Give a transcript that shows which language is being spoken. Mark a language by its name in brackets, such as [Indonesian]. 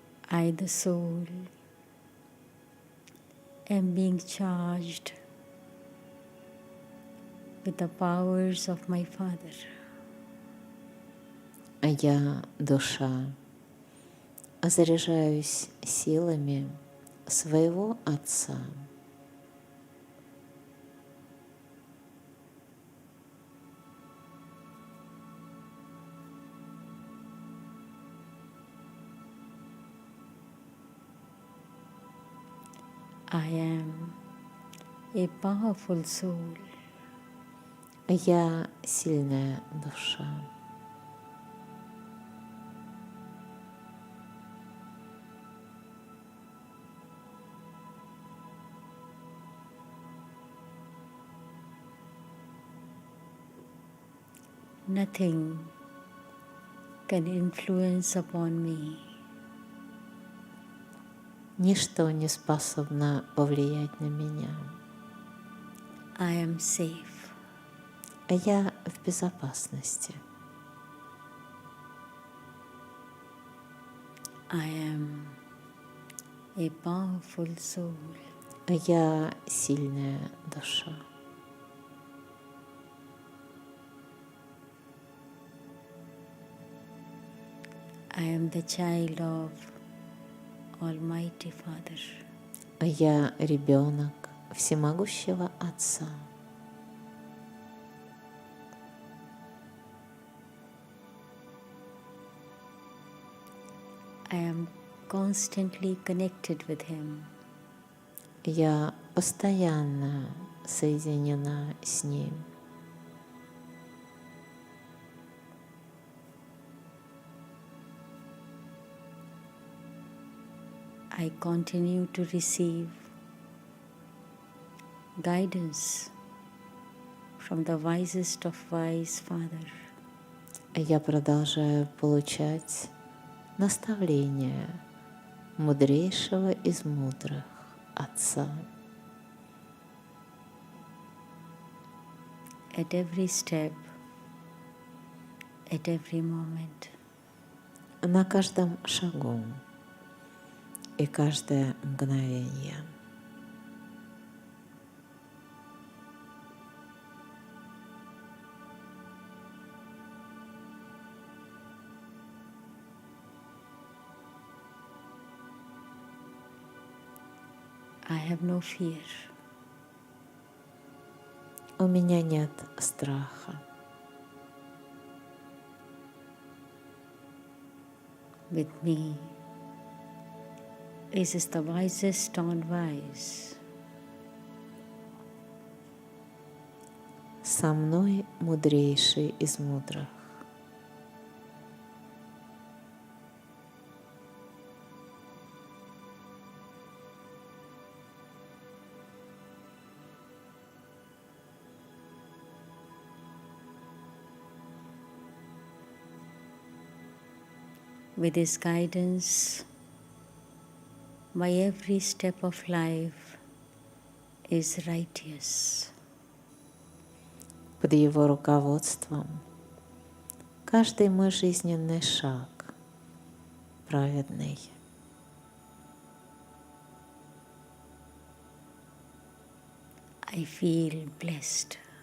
[English] I, the soul, am being charged with the powers of my Father. [Russian] А я душа. Заряжаюсь силами своего Отца. [English] I am a powerful soul. [Russian] Я сильная душа. [English] Nothing can influence upon me. [Russian] Ничто не способно повлиять на меня. [English] I am safe. [Russian] А я в безопасности. [English] I am a powerful soul. [Russian] А я сильная душа. [English] I am the child of Almighty Father. [Russian] Я ребенок всемогущего Отца. [English] I am constantly connected with Him. [Russian] Я постоянно соединена с Ним. [English] I continue to receive guidance from the wisest of wise Father. [Russian] Я продолжаю получать наставления мудрейшего из мудрых Отца. [English] At every step, at every moment. [Russian] На каждом шагу и каждое мгновение. [English] I have no fear. [Russian] У меня нет страха. [English] With me is the wisest on wise. [Russian] Со мной мудрейший из мудрых. [English] With His guidance, my every step of life is righteous. [Russian] Под Его руководством каждый мой жизненный шаг праведный. [English] I feel blessed.